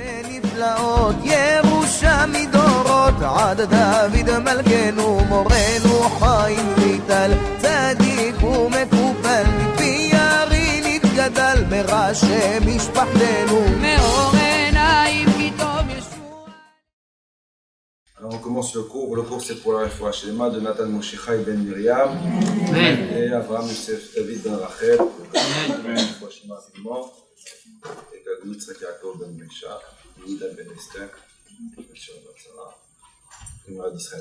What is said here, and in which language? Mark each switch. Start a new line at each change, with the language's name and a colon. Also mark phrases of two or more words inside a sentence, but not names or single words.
Hebrew: נפלאות, ירושה מדורות, עד דוד מלכנו, מורנו חיים ויטל, צדיק ומקובל, מפי ירי נתגדל, מראשי משפחתנו, מאור עיניים כי טוב ישוע.
French: Alors on commence le cours. Le cours c'est pour la
Hebrew: רפואה שלמה
French: de Nathan Moshe Chai ben Miriam et Abraham Yosef David ben Rachel.
Hebrew: רפואה שלמה
French: rapidement. Et Gadlut Yitzhak Yaakov ben Mesha, Nida ben Esther, Mesha ben Sarah, et Mara d'Israël.